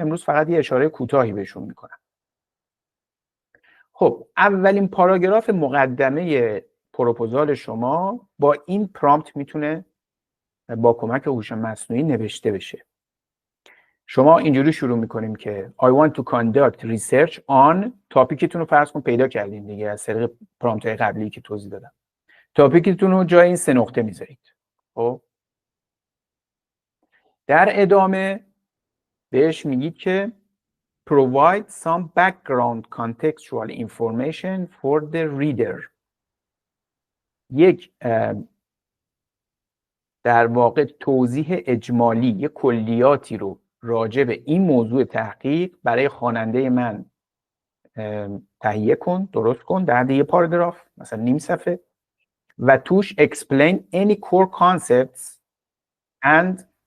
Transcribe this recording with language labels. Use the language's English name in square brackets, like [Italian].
[Persian] امروز فقط یه اشاره کوتاهی بهشون میکنم. خب اولین پاراگراف مقدمه پروپوزال شما با این پرامپت میتونه با کمک هوش مصنوعی نوشته بشه. شما اینجوری شروع میکنیم که [English] I want to conduct research on، [Persian] تاپیکتون رو فرض کن پیدا کردین دیگه از طریق پرامپت قبلی که توضیح دادم. تاپیکتون رو جای این 3 نقطه میذارید. خب در ادامه بهش میگید که [English] provide some background contextual information for the reader. [Persian] یک در واقع توضیح اجمالی، یک کلیاتی رو راجع به این موضوع تحقیق برای خواننده من تهیه کن، درست کن در یه پاراگراف مثلا نیم صفحه و توش [English] explain any core concepts and